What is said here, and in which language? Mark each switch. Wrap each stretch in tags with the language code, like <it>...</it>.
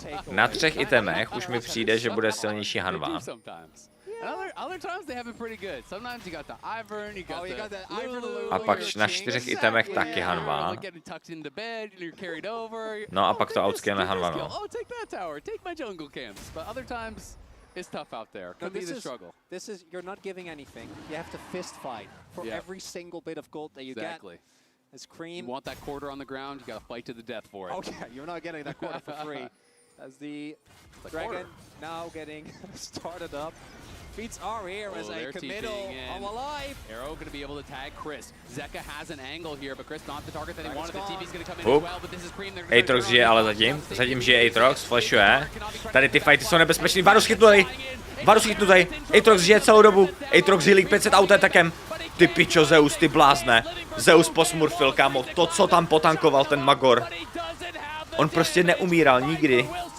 <cs>Na 3 itemech už mi přijde, že bude silnější Hanva.</cs> <en>Other times they have been pretty good. Sometimes you got the Ivern, you got the Lulu.</en> <cs>A pak na 4 itemech taky Hanva. No a pak to outscale Hanva, no.</cs> <en>Oh, take that tower, take my jungle camps. But other times it's tough out there. Could be the struggle. This is, you're not giving anything. You have to fist fight for every single bit of gold that you get. As Cream. You want that quarter on the ground, you got to fight to the death for it. Okay, you're not getting that quarter for free. As the Dragon now getting started up. Feats are here as a committal of a life. Arrow going to be able to tag Chris. Zeka has an angle here, but Chris not the target that he wanted. The TV's going to come in as well, but this is Cream.</en> <cs>Aatrox žije, ale zatím žije Aatrox, flashuje. Tady ty fighty jsou nebezpečný. Varus chytnutý. Aatrox žije celou dobu. Aatrox healing 500 auto-attackem. Ty pičo, Zeus, ty blázne. Zeus posmurfil, kámo. To, co tam potankoval ten Magor. On prostě neumíral nikdy.</cs>